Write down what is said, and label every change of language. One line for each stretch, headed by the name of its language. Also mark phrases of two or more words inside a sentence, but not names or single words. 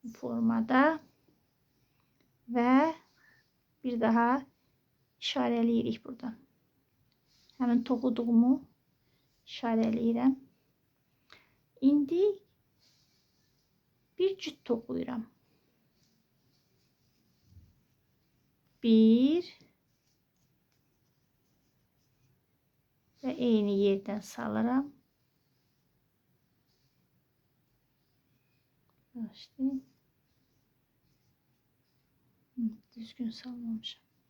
Azerbaijani: bu formada ve bir daha işarələyirik buradan. Həmin toxuduğumu işarələyirəm. İndi bir cüt toxuyuram. Bir ve eyni yerden salıram. Başlayayım. Düzgün salmamışım.